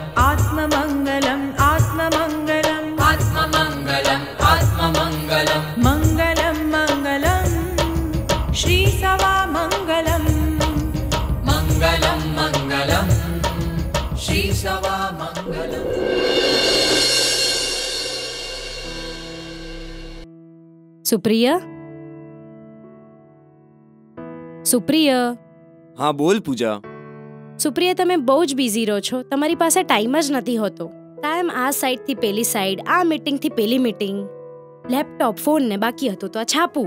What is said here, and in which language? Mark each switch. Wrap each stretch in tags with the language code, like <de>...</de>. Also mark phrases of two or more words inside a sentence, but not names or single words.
<sa>आत्ममङ्गलं आत्ममङ्गलं आत्ममङ्गलं आत्ममङ्गलं मङ्गलं मङ्गलं श्रीसवामङ्गलं मङ्गलं मङ्गलं श्रीसवामङ्गलम्</sa> <gu>સુપ્રિય સુપ્રિય હા બોલ પૂજા. સુપ્રિય તમે બહુ જ બિઝી રહો છો. તમારી પાસે ટાઈમ જ નથી હોતો. કાયમ આ સાઈડથી પેલી સાઈડ, આ મીટિંગથી પેલી મીટિંગ, લેપટોપ ફોન ને બાકી હતું તો આ છાપું.</gu>